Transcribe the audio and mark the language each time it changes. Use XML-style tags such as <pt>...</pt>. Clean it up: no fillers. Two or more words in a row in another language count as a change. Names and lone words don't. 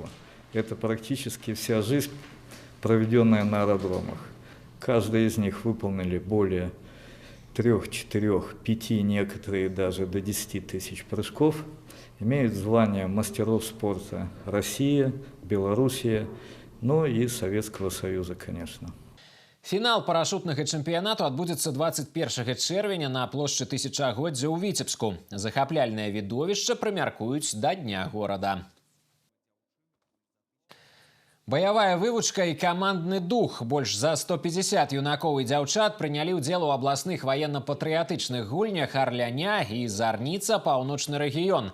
<ru>Это практически вся жизнь, проведенная на аэродромах. Каждый из них выполнили более 3, 4, 5, некоторые даже до 10 тысяч прыжков. Имеют звание мастеров спорта России, Белоруссии, ну и Советского Союза, конечно.</ru> <be>Фінал парашутнага чэмпіянату адбудзецца 21 чэрвеня на плошчы Тысячагоддзя ў Віцебску. Захапляльнае відовішча прымяркуюць да Дня горада. Баявая вывучка і камандны дух. Больш за 150 юнакоў і дзяўчат прынялі ўдзел у абласных ваенна-патрыятычных гульнях Арляня і Зарніца, паўночны рэгіён.</be>